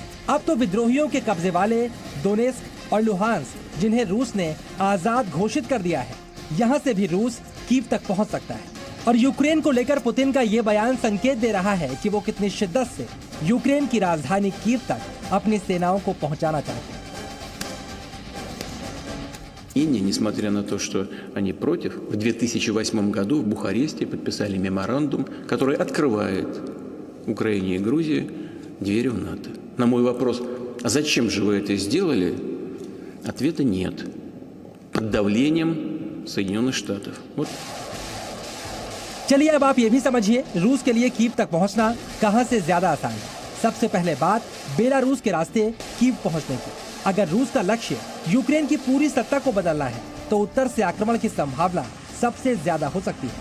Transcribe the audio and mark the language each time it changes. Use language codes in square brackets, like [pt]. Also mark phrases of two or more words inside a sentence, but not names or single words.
[hi] अब तो विद्रोहियों के कब्जे वाले दोनेत्स्क और लुहांस्क, जिन्हें रूस ने आजाद घोषित कर दिया है, यहाँ से भी रूस कीव तक पहुँच सकता है। और यूक्रेन को लेकर पुतिन का ये बयान संकेत दे रहा है कि वो कितनी शिद्दत से यूक्रेन की राजधानी कीव तक अपनी सेनाओं को पहुंचाना चाहते हैं। [ru] И несмотря на то, что они против, в 2008 году в Бухаресте подписали меморандум, который открывает Украине и Грузии двери в НАТО. На мой вопрос, а зачем же вы это сделали? Ответа нет. Под давлением Соединенных Штатов. Вот. [hi] चलिए अब आप ये भी समझिए रूस के लिए कीव तक पहुंचना कहां से ज्यादा आसान है। सबसे पहले बात बेलारूस के रास्ते कीव पहुंचने की। अगर रूस का लक्ष्य यूक्रेन की पूरी सत्ता को बदलना है, तो उत्तर से आक्रमण की संभावना सबसे ज्यादा हो सकती है।